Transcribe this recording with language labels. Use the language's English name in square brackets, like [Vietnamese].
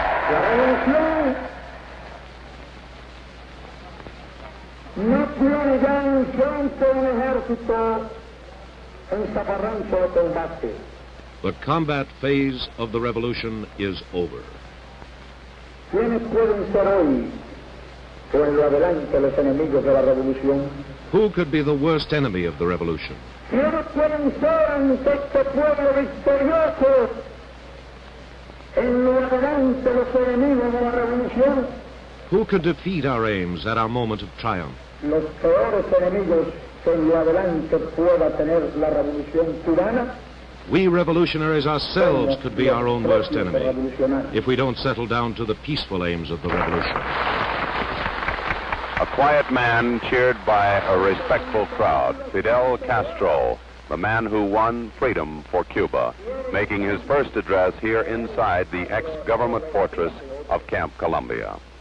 [Spanish] La revolución no tiene ya un frente un ejército en zafarrancho de combate. [English] The combat phase of the revolution is over. [Spanish] ¿Quiénes pueden ser hoy o en lo adelante los enemigos de la revolución? [English] Who could be the worst enemy of the revolution? [Spanish] ¿Quiénes pueden ser ante este pueblo victorioso en lo adelante los enemigos de la revolución? [English] Who could defeat our aims at our moment of triumph? [Spanish] Los peores enemigos que en lo adelante pueda tener la revolución cubana. [English] We revolutionaries ourselves could be our own worst enemy if we don't settle down to the peaceful aims of the revolution. A quiet man cheered by a respectful crowd, Fidel Castro, the man who won freedom for Cuba, making his first address here inside the ex-government fortress of Camp Columbia.